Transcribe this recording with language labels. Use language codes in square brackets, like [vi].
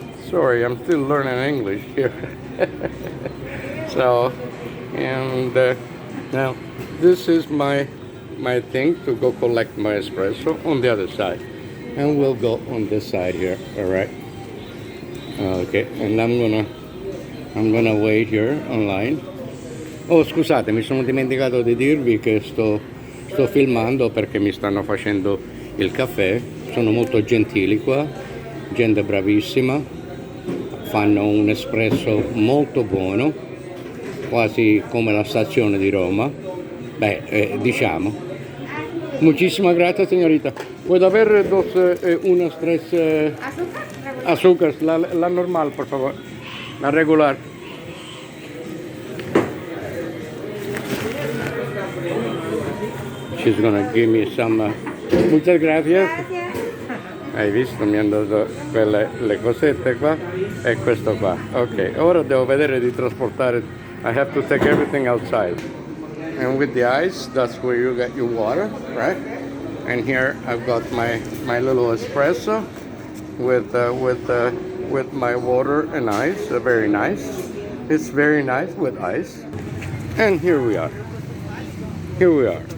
[en] Sorry, I'm still learning English here. So, and now this is my thing to go collect my espresso on the other side. And we'll go on this side here, all right? Okay, and I'm gonna wait here online. [it] Oh, scusate, mi sono dimenticato di dirvi che sto filmando perché mi stanno facendo il caffè. Sono molto gentili qua, gente bravissima. Fanno un espresso molto buono, quasi come la stazione di Roma. Diciamo. [es] Muchísimas gracias, señorita. ¿Puedo haber unas tres azúcar? La normal, por favor. La regular. [en] She's gonna give me some. Muchas gracias. Hai visto? [it] Mi hanno dato le cosette qua e questo qua. Ok, ora devo vedere di trasportare. [en] I have to take everything outside. And with the ice, that's where you get your water, right? And here I've got my little espresso with my water and ice. Very nice. It's very nice with ice. And here we are. Here we are.